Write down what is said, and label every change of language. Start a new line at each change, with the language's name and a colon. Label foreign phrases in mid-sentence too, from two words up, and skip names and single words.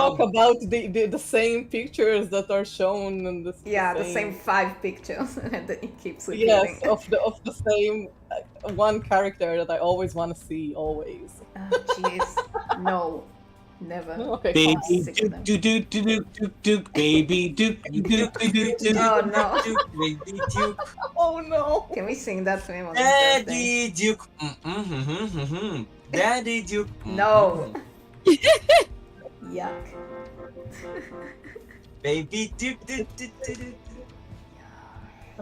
English: talk about the same pictures that are shown in the Yeah, the same 5 pictures, and then it keeps repeating. Yes, of the same one character that I always want to see always. Oh, jeez. No. Never. Okay, Baby fine. Sick of them. Duke, Duke, Duke, Duke, Duke, Duke, baby Duke, Duke, Duke, Duke, Duke. Oh no. Baby Duke, Oh no! Can we sing that to him on his birthday? Daddy Duke, Daddy Duke. No. Yuck. Baby Duke, Oh